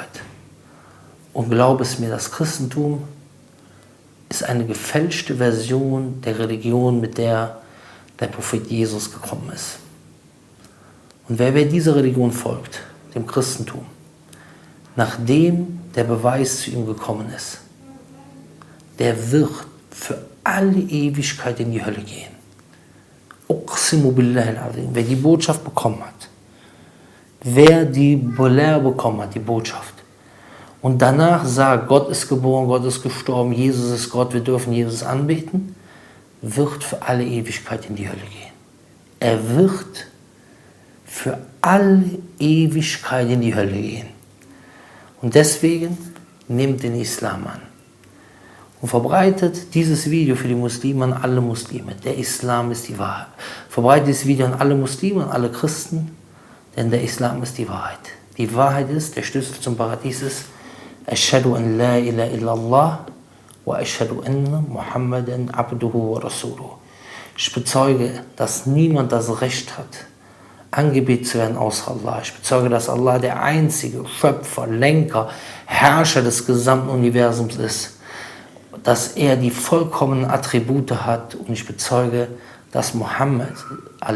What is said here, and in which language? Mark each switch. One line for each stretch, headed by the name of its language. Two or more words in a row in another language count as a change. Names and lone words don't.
German: Und glaube es mir, das Christentum ist eine gefälschte Version der Religion, mit der der Prophet Jesus gekommen ist. Und wer dieser Religion folgt, dem Christentum, nachdem der Beweis zu ihm gekommen ist, der wird für alle Ewigkeit in die Hölle gehen.
Arabic: أقسم بالله العظيم.
German: Wer die Botschaft bekommen hat, die Botschaft, und danach sagt, Gott ist geboren, Gott ist gestorben, Jesus ist Gott, wir dürfen Jesus anbeten, wird für alle Ewigkeit in die Hölle gehen. Er wird für alle Ewigkeit in die Hölle gehen. Und deswegen nehmt den Islam an. Und verbreitet dieses Video für die Muslime an alle Muslime. Der Islam ist die Wahrheit. Verbreitet dieses Video an alle Muslime, an alle Christen, denn der Islam ist die Wahrheit. Die Wahrheit ist, der Schlüssel zum Paradies ist,
Arabic: أشهد أن لا إله إلا الله وأشهد أن محمدا عبده ورسوله.
German: Ich bezeuge, dass niemand das Recht hat, angebetet zu werden außer Allah. Ich bezeuge, dass Allah der einzige Schöpfer, Lenker, Herrscher des gesamten Universums ist. Dass er die vollkommenen Attribute hat, und ich bezeuge, dass Muhammad a.s.